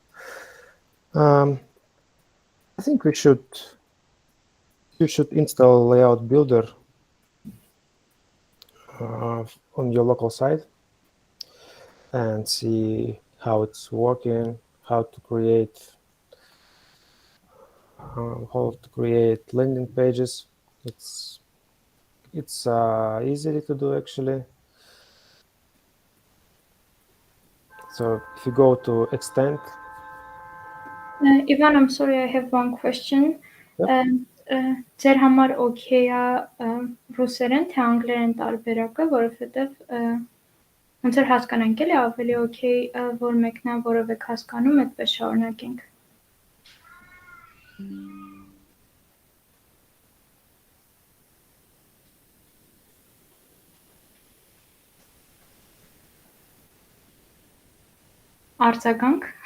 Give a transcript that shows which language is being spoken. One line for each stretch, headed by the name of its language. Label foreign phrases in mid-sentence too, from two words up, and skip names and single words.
English: I think you should install Layout Builder on your local site and see how it's working, how to create landing pages. It's easy to do actually. So if you go to extend. Ivan, I'm sorry, I have one question.
Armenian: Ձեր համար okay է ռուսերեն թե անգլերեն տարբերակը, որովհետև ոնց որ հասկանանք էլի ավելի okay որ մեկնա, որով եք հասկանում, այդպես շարունակենք։ Արձագանք։